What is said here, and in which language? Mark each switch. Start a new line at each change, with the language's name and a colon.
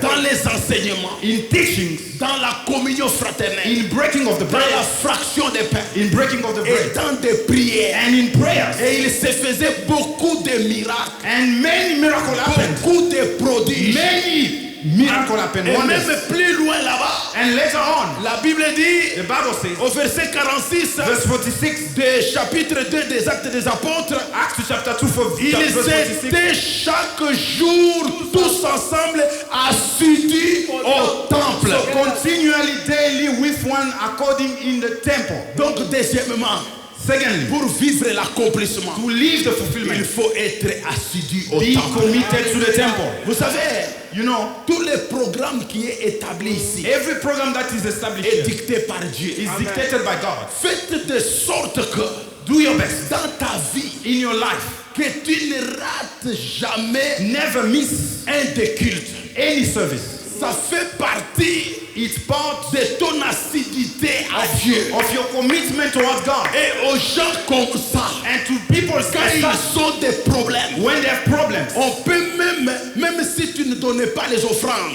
French: dans les enseignements,
English: In teachings,
French: dans la communion fraternelle,
English: in breaking of the
French: dans la
English: bread,
French: fraction des pains
English: in breaking of the
French: et
English: bread,
French: dans des prières.
English: and in prayers.
French: Et il se faisait beaucoup de miracles,
English: And many miracles happened.
French: beaucoup de prodiges.
English: Many miracles happened.
French: Et
English: Wonders.
French: même plus loin là-bas,
English: And later on,
French: la Bible dit
English: the Bible says,
French: au verset 46
English: verse 46,
French: du chapitre 2 des Actes des Apôtres,
English: Acts chapter 2 for
French: ils
English: verse 46.
French: étaient chaque jour tous ensemble assidus au temple.
English: So continually daily with one according in the temple.
French: Donc deuxièmement,
English: Secondly,
French: pour vivre l'accomplissement,
English: to live the
French: il
English: fulfillment,
French: faut être assidu au
English: be
French: temple.
English: committed to the temple.
French: Vous savez,
English: You know,
French: tous les programmes qui est établi ici
English: every program that is established
French: est
English: here
French: dicté par Dieu.
English: is dictated by God.
French: Faites de sorte que
English: Do your best
French: dans ta vie,
English: in your life.
French: que tu ne rates jamais
English: Never miss
French: un des cultes.
English: any service.
French: Ça fait partie
English: It's part
French: de ton assiduité à Dieu.
English: of your commitment towards God.
French: Et aux gens comme ça,
English: And to people
French: quand
English: like
French: ils
English: that,
French: ont des problèmes,
English: when they have problems,
French: on peut même si tu ne donnais pas les offrandes,